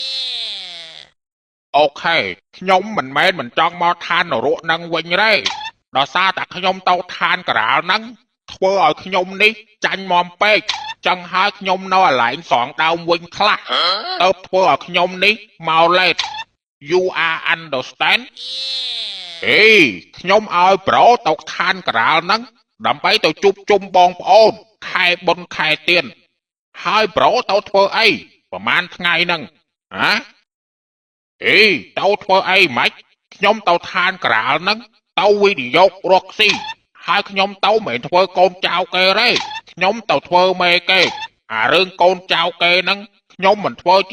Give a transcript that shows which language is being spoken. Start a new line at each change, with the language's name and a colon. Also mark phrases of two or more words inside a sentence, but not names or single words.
Khmer: អូខេខ្ញុំមិនមែនមិនចង់មកឋាននរកនឹងវិញទេដោយសារតែខ្ញុំទៅឋានការាលនឹងធ្វើឲ្យខ្ញុំនេះចាញ់មមពេកចឹងហើយខ្ញុំនៅអាឡែងសងដើមវិញខ្លះទៅធ្វើឲ្យខ្ញុំនេះមកលេត
English: You are understand
Khmer: ខ្ញុំឲ្យប្រូទៅឋានការាលហ្នឹងដើម្បីទៅជួបជុំបងប្អូនខែបុណ្យខែទៀនហើយប្រូទៅធ្វើអីប្រហែលថ្ងៃហ្នឹង ទៅធ្វើអីម៉េចខ្ញុំទៅឋានការាលហ្នឹងទៅវិនិយោគរកស៊ីហើយខ្ញុំទៅមិនធ្វើកូនចៅគេទេខ្ញុំទៅធ្វើមេគេអារឿងកូនចៅគេហ្នឹងខ្ញុំមិនធ្វើជា